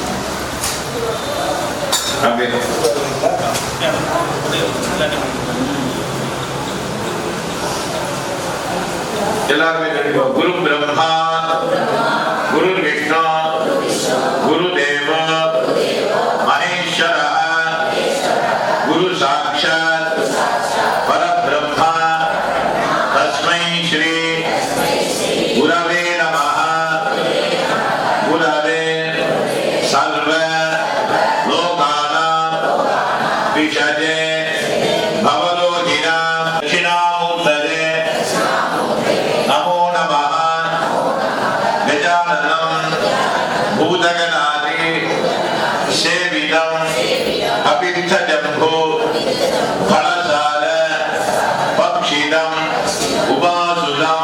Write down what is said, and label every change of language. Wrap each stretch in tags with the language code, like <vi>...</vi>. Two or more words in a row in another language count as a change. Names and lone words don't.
<sa>எல்லாருமே गुरु ब्रह्मा, गुरु विष्णु, गुरु देव महेश्वर, गुरु साक्षात् परब्रह्मा तस्मै श्री गुरवे नमः. गुरवे सर्व लोकानाम् भिषजे भवरोगिणाम् दक्षिणामूर्तये नमो नमः. गजाननम् भूतगणादि सेवितम् कपित्थजम्बू फलसार भक्षितम् उमासुतम्</sa>